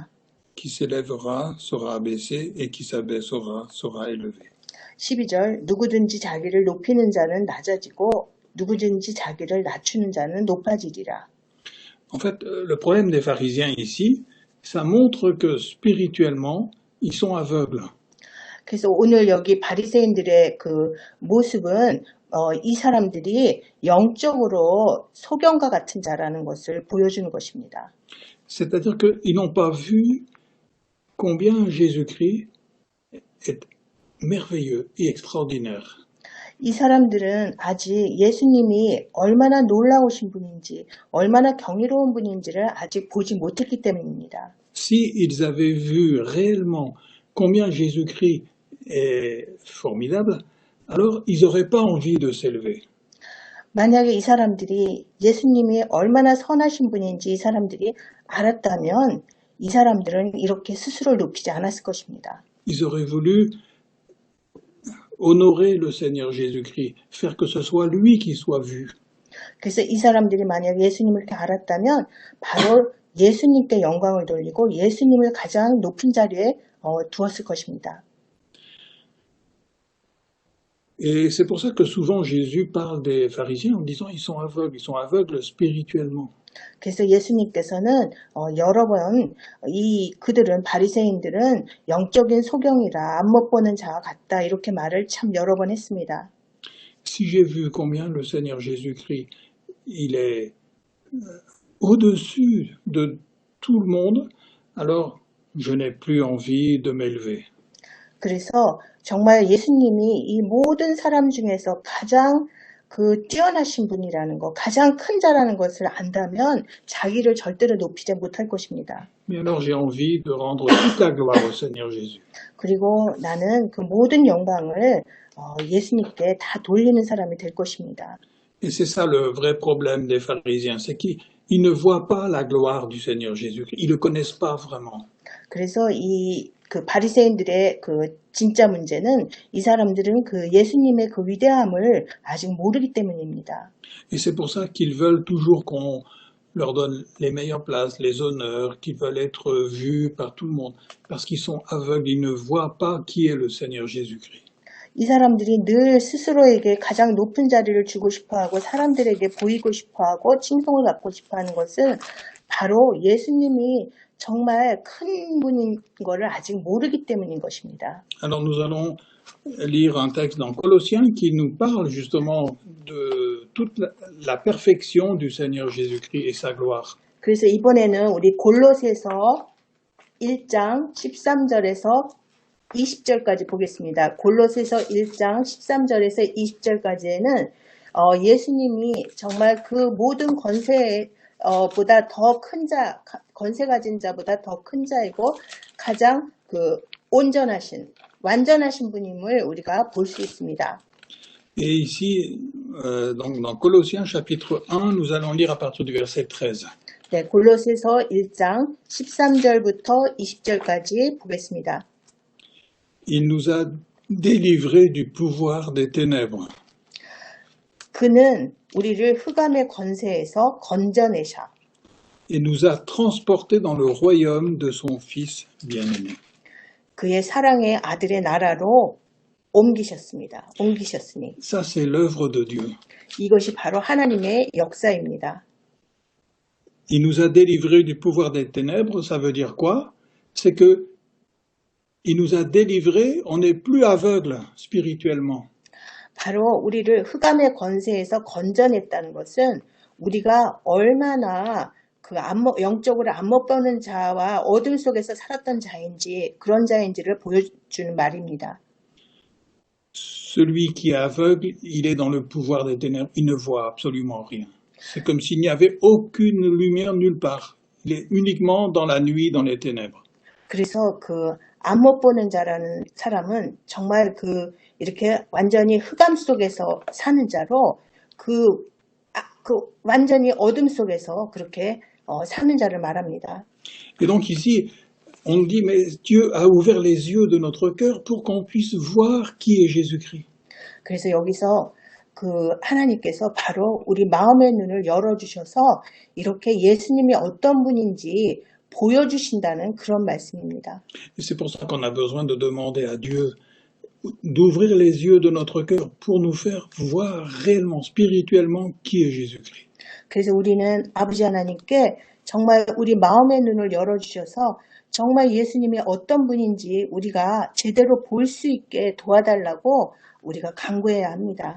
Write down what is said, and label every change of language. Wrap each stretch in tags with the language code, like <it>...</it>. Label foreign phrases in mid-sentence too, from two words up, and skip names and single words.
<fr>Qui s'élèvera sera abaissé et qui s'abaissera sera élevé.</fr> <ko>12절 누구든지 자기를 높이는 자는 낮아지고 누구든지 자기를 낮추는 자는 높아지리라.</ko> <fr>En fait, le problème des pharisiens ici, ça montre que spirituellement, ils sont aveugles.</fr> <ko>그래서 오늘 여기 바리새인들의 그 모습은 이 사람들이 영적으로 소경과 같은 자라는 것을 보여주는 것입니다.</ko> <fr>C'est-à-dire qu'ils n'ont pas vu combien Jésus-Christ est merveilleux et extraordinaire.</fr> <ko>이 사람들은 아직 예수님이 얼마나 놀라우신 분인지, 얼마나 경이로운 분인지를 아직 보지 못했기 때문입니다.</ko> <fr>Si ils avaient vu réellement combien Jésus-Christ est formidable, alors ils n'auraient pas envie de s'élever.</fr> <ko>만약에 이 사람들이 예수님이 얼마나 선하신 분인지 이 사람들이 알았다면 이 사람들은 이렇게 스스로를 높이지 않았을 것입니다.</ko> <fr>Ils auraient voulu honorer le Seigneur Jésus-Christ, faire que ce soit lui qui soit vu.</fr> <ko>그래서 이 사람들이 만약 예수님을 이렇게 알았다면 바로 예수님께 영광을 돌리고 예수님을 가장 높은 자리에 두었을 것입니다.</ko> <fr>Et c'est pour ça que souvent Jésus parle des pharisiens en disant ils sont aveugles spirituellement.</fr> <ko>그래서 예수님께서는 여러 번 그들은 바리새인들은 영적인 소경이라 안 못 보는 자와 같다 이렇게 말을 참 여러 번 했습니다.</ko> <fr>Si j'ai vu combien le Seigneur Jésus-Christ, il est au-dessus de tout le monde, alors je n'ai plus envie de m'élever.</fr> <ko>그래서 정말 예수님이 이 모든 사람 중에서 가장 뛰어나신 분이라는 것, 가장 큰 자라는 것을 안다면 자기를 절대로 높이지 못할 것입니다.</ko> <fr>Mais alors j'ai envie de rendre toute la gloire au Seigneur Jésus.</fr> <ko>그리고 나는 그 모든 영광을 예수님께 다 돌리는 사람이 될 것입니다.</ko> <fr>Et c'est ça le vrai problème des pharisiens, c'est qu'ils ne voient pas la gloire du Seigneur Jésus. Ils ne le connaissent pas vraiment.</fr> <ko>그래서 그 바리새인들의 그 진짜 문제는 이 사람들은 그 예수님의 그 위대함을 아직 모르기 때문입니다.</ko> <fr>Et c'est pour ça qu'ils veulent toujours qu'on leur donne les meilleures places, les honneurs, qu'ils veulent être vus par tout le monde. Parce qu'ils sont aveugles, ils ne voient pas qui est le Seigneur Jésus-Christ.</fr> <ko>이 사람들이 늘 스스로에게 가장 높은 자리를 주고 싶어하고 사람들에게 보이고 싶어하고 칭송을 받고 싶어하는 것은 바로 예수님이 정말 큰 분인 것을 아직 모르기 때문인 것입니다.</ko> <fr>Alors nous allons lire un texte dans Colossiens qui nous parle justement de toute la perfection du Seigneur Jésus-Christ et sa gloire.</fr> <ko>그래서 이번에는 우리 골로새서 1장 13절에서 20절까지 보겠습니다. 골로새서 1장 13절에서 20절까지에는 예수님이 정말 그 모든 보다 더 큰 자, 권세 가진 자보다 더 큰 자이고 가장 온전하신, 완전하신 분임을 우리가 볼 수 있습니다.</ko> <fr>Et ici, donc dans Colossiens chapitre 1, nous allons lire à partir du verset 13.</fr> <ko>네, 골로새서 1장 13절부터 20절까지 보겠습니다.</ko> <fr>Il nous a délivrés du pouvoir des ténèbres.</fr> <ko>그는 우리를 흑암의 권세에서 건져내셔.</ko> <fr>Et nous a transportés dans le royaume de son Fils bien-aimé.</fr> <ko>그의 사랑의 아들의 나라로 옮기셨으니.</ko> <fr>Ça, c'est l'œuvre de Dieu.</fr> <ko>이것이 바로 하나님의 역사입니다.</ko> <fr>Il nous a délivrés du pouvoir des ténèbres, ça veut dire quoi? C'est que il nous a délivrés, on n'est plus aveugle spirituellement.</fr> <ko>바로 우리를 흑암의 권세에서 건져냈다는 것은 우리가 얼마나 영적으로 안 못 보는 자와 어둠 속에서 살았던 자인지 그런 자인지를 보여주는 말입니다.</ko> <fr>Celui qui est aveugle, il est dans le pouvoir des ténèbres, il ne voit absolument rien. C'est comme s'il n'y avait aucune lumière nulle part. Il est uniquement dans la nuit, dans les ténèbres.</fr> <ko>그래서 안 못 보는 자라는 사람은 정말 이렇게 완전히 흑암 속에서 사는 자로 완전히 어둠 속에서 그렇게 사는 자를 말합니다.</ko> <fr>Et donc ici, on dit, mais Dieu a ouvert les yeux de notre cœur pour qu'on puisse voir qui est Jésus-Christ.</fr> <ko>그래서 여기서 하나님께서 바로 우리 마음의 눈을 열어주셔서 이렇게 예수님이 어떤 분인지 보여주신다는 그런 말씀입니다.</ko> <fr>Et c'est pour ça qu'on a besoin de demander à Dieu d'ouvrir les yeux de notre cœur pour nous faire voir réellement, spirituellement, qui est Jésus-Christ.</fr> <ko>그래서 우리는 아버지 하나님께 정말 우리 마음의 눈을 열어주셔서 정말 예수님이 어떤 분인지 우리가 제대로 볼 수 있게 도와달라고 우리가 간구해야 합니다.</ko>